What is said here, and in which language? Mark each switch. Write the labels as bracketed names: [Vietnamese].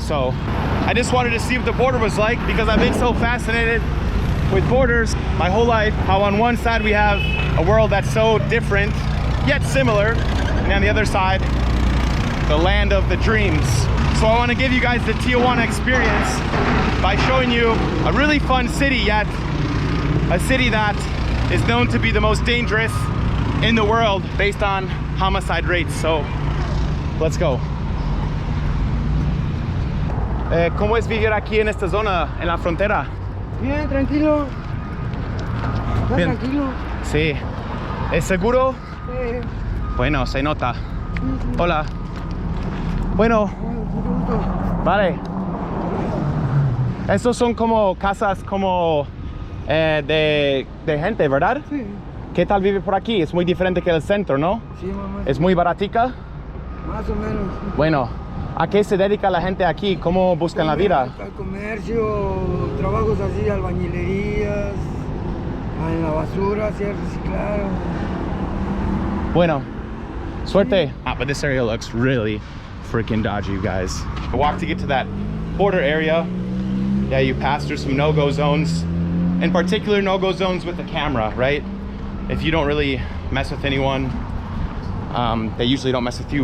[English] So I just wanted to see what the border was like, because I've been so fascinated with borders my whole life, how on one side we have a world that's so different, yet similar, and on the other side, the land of the dreams. So I want to give you guys the Tijuana experience by showing you a really fun city, yet a city that is known to be the most dangerous in the world based on homicide rates. So let's go. [Spanish] ¿Cómo es vivir aquí en esta zona, en la frontera? Bien, tranquilo. Bien. Tranquilo. Sí. ¿Es seguro? Sí. Bueno, se nota. Hola. Bueno, vale. Estos son como casas como de gente, ¿verdad? Sí. ¿Qué tal vive por aquí? Es muy diferente que el centro, ¿no? Sí, mamá. ¿Es muy baratica? Más o menos. Bueno, ¿a qué se dedica la gente aquí? ¿Cómo buscan la vida? Al comercio, trabajos así, albañilerías, en la basura, así, reciclar. Bueno, suerte. [English] But this area looks really freaking dodgy, you guys. I walk to get to that border area. Yeah, you pass through some no-go zones. In particular, no-go zones with the camera, right? If you don't really mess with anyone, they usually don't mess with you.